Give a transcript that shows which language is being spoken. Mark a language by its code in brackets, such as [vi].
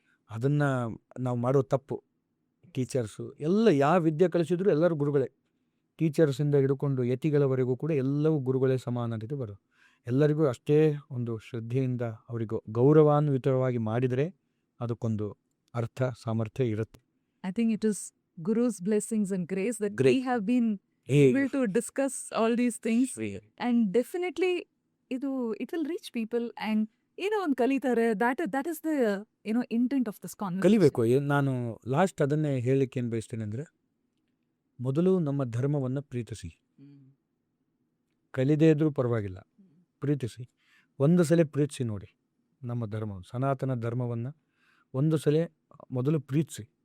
[kn] ಅದನ್ನು ನಾವು ಮಾಡೋ ತಪ್ಪು. ಟೀಚರ್ಸು ಎಲ್ಲ ಯಾವ ವಿದ್ಯೆ ಕಲಿಸಿದ್ರು ಎಲ್ಲರೂ ಗುರುಗಳೇ, ಟೀಚರ್ಸಿಂದ ಹಿಡ್ಕೊಂಡು ಯತಿಗಳವರೆಗೂ ಕೂಡ ಎಲ್ಲವೂ ಗುರುಗಳೇ ಸಮಾನತೆ ಬರೋದು. ಎಲ್ಲರಿಗೂ ಅಷ್ಟೇ ಒಂದು ಶ್ರದ್ಧೆಯಿಂದ ಅವರಿಗೆ ಗೌರವಾನ್ವಿತವಾಗಿ ಮಾಡಿದರೆ ಅದಕ್ಕೊಂದು ಅರ್ಥ ಸಾಮರ್ಥ್ಯ ಇರುತ್ತೆ. [en] I think it is Guru's blessings and grace that we have been able to discuss all these things, and definitely it will reach people and [kn] ಒಂದು ಕಲಿತಾರೆ. [en] that is the intent of this conversation. [kn] ಕಲಿಬೇಕು. ನಾನು last ಅದನ್ನೇ ಹೇಳಲಿಕ್ಕೆ ಏನು ಬಯಸ್ತೇನೆ ಅಂದರೆ, ಮೊದಲು ನಮ್ಮ ಧರ್ಮವನ್ನು ಪ್ರೀತಿಸಿ, ಕಲಿದೇ ಇದ್ರೂ ಪರವಾಗಿಲ್ಲ, ಪ್ರೀತಿಸಿ. ಒಂದು ಸಲ ಪ್ರೀತಿಸಿ ನೋಡಿ ನಮ್ಮ ಧರ್ಮ, ಸನಾತನ ಧರ್ಮವನ್ನು ಒಂದು ಸಲ ಮೊದಲು ಪ್ರೀತಿಸಿ.